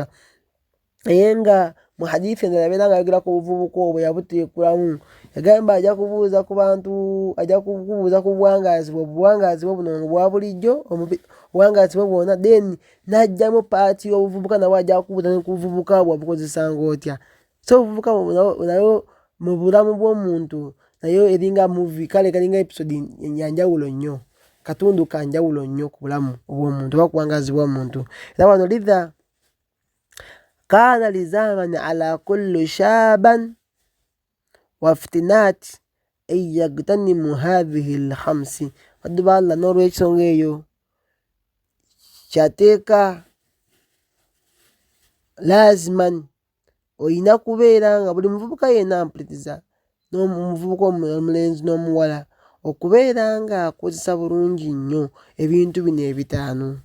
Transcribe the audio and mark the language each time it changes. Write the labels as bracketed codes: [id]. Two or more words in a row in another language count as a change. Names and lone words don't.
[lg] Naye nga mu hadithi endala yabeera nga ayogera ku buvubuka obwo yabuteekulamu, yagamba ajja kubuuza ku bantu, ajja kubuuza ku buwangaazi bwe buno bwa bulijjo, obuwangaazi bwe bwonna, then n'ajjamu paati y'obuvubuka nabwo ajja kubuuza ne ku buvubuka bwabukozesanga otya. So obuvubuka nayo mu bulamu bw'omuntu nayo eringa movie, kale kalinga episode yanjawulo nnyo, katundu ka njawulo nnyo ku bulamu bw'omuntu oba kuwangaazi bw'omuntu. Era wano [ar] لذا كان لزاما على كل شاب وفتاة أن يغتنم هذه الخمس. [lg] Baddu ba Allah, n'olw'ekisonga eyo kyateeka laziman olina kubeera nga buli muvubuka yenna ampuliriza, n'omuvubuka omulenzi n'omuwala, okubeera nga akozesa bulungi nnyo ebintu bino ebitaano.